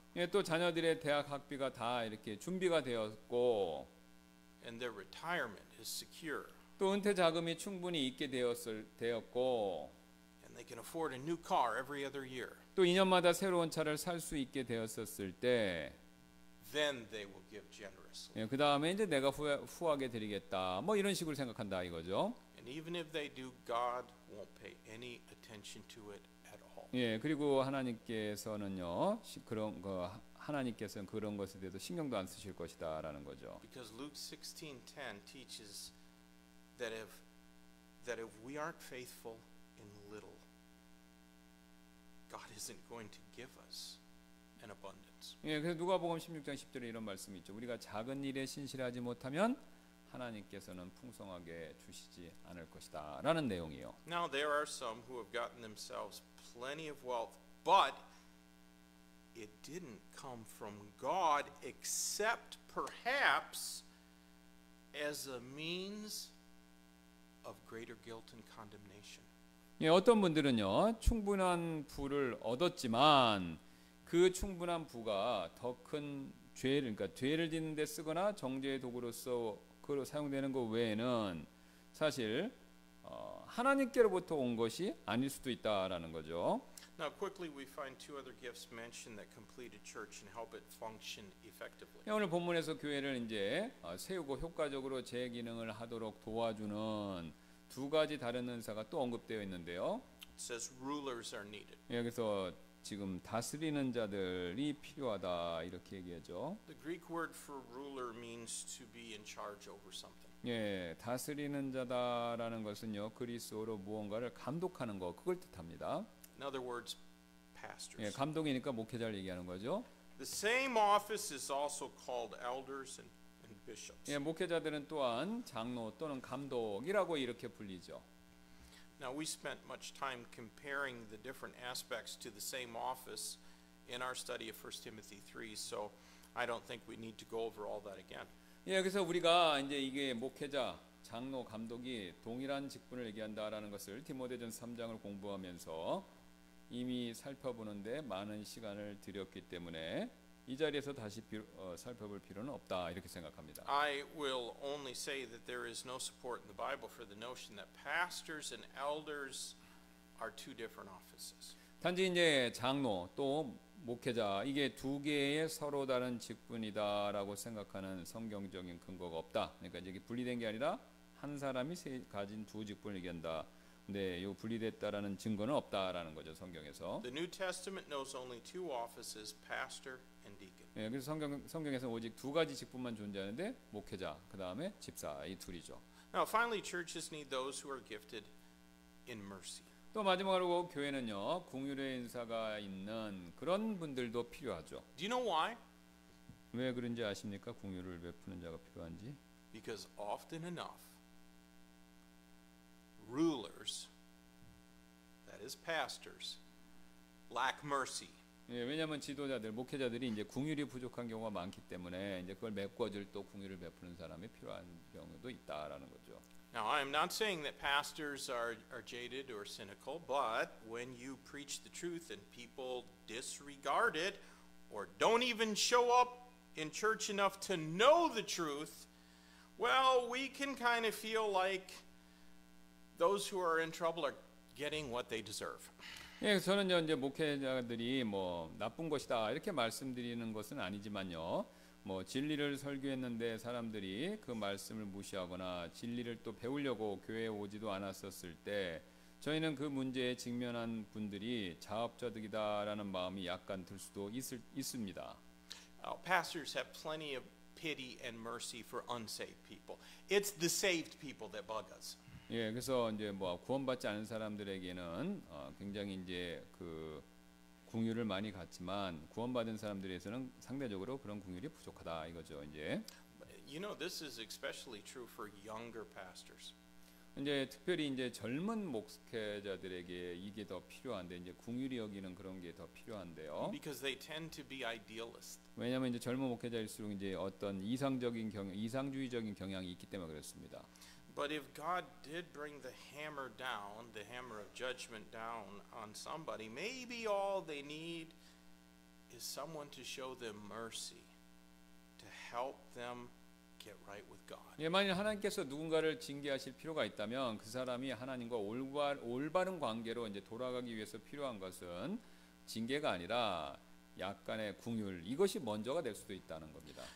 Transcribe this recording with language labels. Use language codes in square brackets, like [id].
[ko] 예, 또 자녀들의 대학 학비가 다 이렇게 준비가 되었고. [en] And their retirement is secure. [ko] 또 은퇴 자금이 충분히 있게 되었고 [en] And they can afford a new car every other year. [ko] 또 2년마다 새로운 차를 살 수 있게 되었었을 때 [en] Then they will give generously. [ko] 예, 그 다음에 이제 내가 후하게 드리겠다 뭐 이런 식으로 생각한다 이거죠. [en] And even if they do, God won't pay any attention to it at all. [ko] 예, 그리고 하나님께서는요 하나님께서는 그런 것에 대해서 신경도 안 쓰실 것이다라는 거죠. [en] Because Luke 16:10 teaches that if we aren't faithful in little, God isn't going to give us an abundance. [ko] 예, 그래서 누가복음 16장 10절에 이런 말씀이 있죠. 우리가 작은 일에 신실하지 못하면 하나님께서는 풍성하게 주시지 않을 것이다라는 내용이요. [en] Now there are some who have gotten themselves plenty of wealth, but it didn't come from God except perhaps as a means of greater guilt and condemnation. [ko] 예, 어떤 분들은요 충분한 부를 얻었지만 그 충분한 부가 더 큰 죄를 그러니까 죄를 짓는 데 쓰거나 정죄의 도구로서 그로 사용되는 것 외에는 사실 하나님께로부터 온 것이 아닐 수도 있다라는 거죠. [en] Now, quickly, we find two other gifts mentioned that complete a church and help it function effectively. [ko] 오늘 본문에서 교회를 이제 세우고 효과적으로 제 기능을 하도록 도와주는 두 가지 다른 은사가 또 언급되어 있는데요. [en] It says rulers are needed. [ko] 여기서 지금 다스리는 자들이 필요하다 이렇게 얘기하죠. [en] The Greek word for ruler means to be in charge over something. [ko] 예, 다스리는 자다라는 것은요 그리스어로 무언가를 감독하는 거 그걸 뜻합니다. [en] In other words, pastors. [ko] 예, 감독이니까 목회자를 얘기하는 거죠. [en] The same office is also called elders and bishops. [ko] 예, 목회자들은 또한 장로 또는 감독이라고 이렇게 불리죠. [en] Now, we spent much time comparing the different aspects to the same office in our study of 1 Timothy 3, so I don't think we need to go over all that again. [ko] 예, 그래서 우리가 이제 이게 목회자, 장로, 감독이 동일한 직분을 얘기한다라는 것을 디모데전서 3장을 공부하면서 이미 살펴보는데 많은 시간을 들였기 때문에 이 자리에서 다시 살펴볼 필요는 없다 이렇게 생각합니다. [en] I will only say that there is no support in the Bible for the notion that pastors and elders are two different offices. [ko] 단지 이제 장로 또 목회자 이게 두 개의 서로 다른 직분이다라고 생각하는 성경적인 근거가 없다. 그러니까 이게 분리된 게 아니라 한 사람이 가진 두 직분을 얘기한다. 근데 이 분리됐다라는 증거는 없다라는 거죠 성경에서. [en] The New Testament knows only two offices, pastor and deacon. [ko] 예, 그래서 성경에서 오직 두 가지 직분만 존재하는데 목회자 그 다음에 집사 이 둘이죠. [en] Now, finally, churches need those who are gifted in mercy. [ko] 또 마지막으로 교회는요 긍휼의 인사가 있는 그런 분들도 필요하죠. [en] Do you know why? [ko] 왜 그런지 아십니까? 긍휼을 베푸는 자가 필요한지. [en] Because often enough, rulers, that is pastors, lack mercy. [ko] 예, 왜냐하면 지도자들, 목회자들이 이제 긍휼이 부족한 경우가 많기 때문에 이제 그걸 메꿔줄 또 긍휼을 베푸는 사람이 필요한 경우도 있다라는 거죠. [en] Now, I am not saying that pastors are jaded or cynical, but when you preach the truth and people disregard it or don't even show up in church enough to know the truth, well, we can kind of feel like those who are in trouble are getting what they deserve. [ko] 예, 저는요 이제 목회자들이 뭐 나쁜 것이다 이렇게 말씀드리는 것은 아니지만요. 뭐 진리를 설교했는데 사람들이 그 말씀을 무시하거나 진리를 또 배우려고 교회에 오지도 않았었을 때 저희는 그 문제에 직면한 분들이 자업자득이다라는 마음이 약간 들 수도 있습니다. [en] Pastors have plenty of pity and mercy for unsaved people. It's the saved people that bug us. [ko] 예, 그래서 이제 뭐 구원받지 않은 사람들에게는 굉장히 이제 그 긍휼을 많이 갖지만 구원받은 사람들에서는 상대적으로 그런 긍휼이 부족하다 이거죠. 이제 [en] You know, this is especially true for younger pastors. [ko] 이제 특별히 이제 젊은 목회자들에게 이게 더 필요한데 이제 긍휼히 여기는 그런 게 더 필요한데요. [en] Because they tend to be idealist. [ko] 왜냐하면 이제 젊은 목회자일수록 이제 어떤 이상주의적인 경향이 있기 때문에 그렇습니다. [en] But if God did bring the hammer down, the hammer of judgment down on somebody, maybe all they need is someone to show them mercy, to help them get right with God. [ko] 예, 만일 하나님께서 누군가를 징계하실 필요가 있다면 그 사람이 하나님과 올바른 관계로 이제 돌아가기 위해서 필요한 것은 징계가 아니라 약간의 긍휼 이것이 먼저가 될 수도 있다는 겁니다.